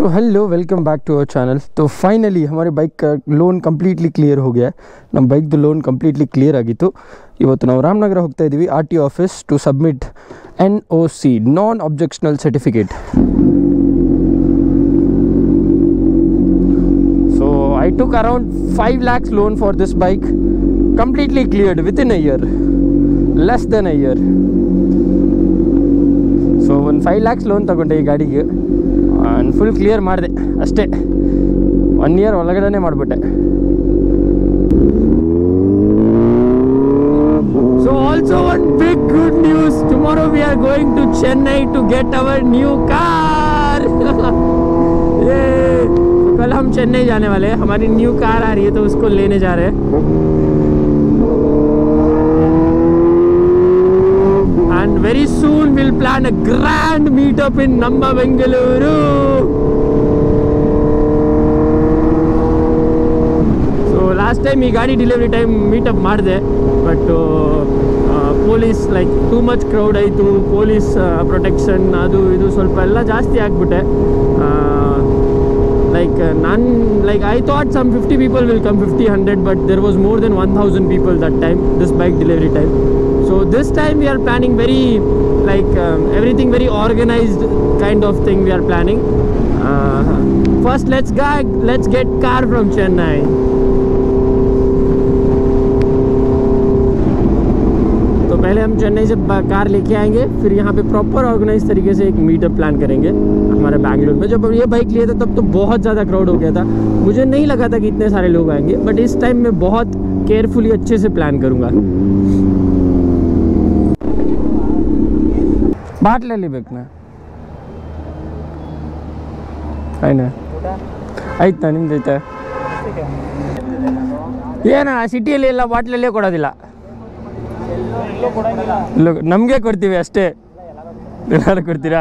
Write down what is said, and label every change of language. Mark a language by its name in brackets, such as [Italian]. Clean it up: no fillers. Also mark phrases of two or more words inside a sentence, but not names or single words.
[English] So hello welcome back to our channel. [Hindi] तो फाइनली हमारे बाइक का लोन [English] completely clear [Hindi] हो गया है। [Kannada] ನಮ್ಮ ಬೈಕ್ದು ಲೋನ್ [English] completely clear [Kannada] ಆಗಿತ್ತು। ಇವತ್ತು ನಾವು ರಾಮನಗರ ಹೋಗ್ತಾ ಇದ್ದೀವಿ [English] RT office to submit NOC non objectional certificate. ಸೊ I took around 5 lakhs loan for this bike, completely cleared within a year, less than a year. [Kannada] ಸೊ ಒಂದು 5 lakhs ಲೋನ್ ತಗೊಂಡೆ ಈ ಗಾಡಿಗೆ, [English] full clear [Kannada] ಮಾಡಿದೆ ಅಷ್ಟೇ। 1 year ಒಳಗಡೆ ಮಾಡಿಬಿಟ್ಟೆ। [English] So also one big good news, tomorrow we are going to Chennai to get our new car। [Hindi] तो कल हम चेन्नई जाने वाले हैं, हमारी न्यू कार आ रही है तो उसको लेने जा रहे हैं। [English] And very soon we'll plan a grand meetup in Namma Bengaluru। So last time [Kannada] ಈ ಗಾಡಿ [English] delivery time meetup [Kannada] ಮಾಡಿದೆ, [English] but police like too much crowd [Kannada] ಆಯಿತು, [English] police protection [Kannada] ಅದು ಇದು ಸ್ವಲ್ಪ ಎಲ್ಲ ಜಾಸ್ತಿ ಆಗಿಬಿಟ್ಟೆ। [English] I thought some 50 people will come, 50-100, but there was more than 1000 people that time, this bike delivery time. So this time we are planning very everything very organized kind of thing we are planning। First let's get car from Chennai। [Hindi] तो पहले हम चेन्नई से कार लेके आएंगे, फिर यहाँ पे [English] proper organise [Hindi] तरीके से एक मीटअप प्लान करेंगे हमारे बैंगलोर में। जब ये बाइक लिए थे तब तो बहुत ज़्यादा क्राउड हो गया था, मुझे नहीं लगा था कि इतने सारे लोग आएंगे, बट इस टाइम मैं बहुत केयरफुली अच्छे से प्लान करूँगा। [Kannada] ಬಾಟ್ಲಲ್ಲಿ ಬೇಕನಾ ಆಯ್ನಾ ಆಯ್ತಾ ನಿಮ್ದು ಐತೆ ಏನ ಸಿಟಿಯಲ್ಲಿ ಎಲ್ಲ ಬಾಟ್ಲಲ್ಲೇ ಕೊಡೋದಿಲ್ಲ, ನಮಗೆ ಕೊಡ್ತೀವಿ ಅಷ್ಟೇ, ಎಲ್ಲರೂ ಕೊಡ್ತೀರಾ?